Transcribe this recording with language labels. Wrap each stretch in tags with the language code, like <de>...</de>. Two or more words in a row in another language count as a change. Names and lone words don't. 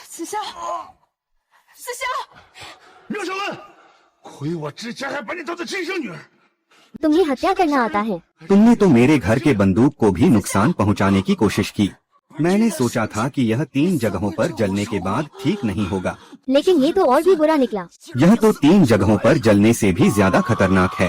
<zh>香，思香，刘小文，亏我之前还把你当做亲生女儿。</zh> <hi>तुम्हें हत्या करना आता है। तुमने तो मेरे घर के बंदूक को भी नुकसान पहुंचाने की कोशिश की। मैंने सोचा था कि यह 3 जगहों पर जलने के बाद ठीक नहीं होगा, लेकिन ये तो और भी बुरा निकला। यह तो 3 जगहों पर जलने से भी ज्यादा खतरनाक है।</hi>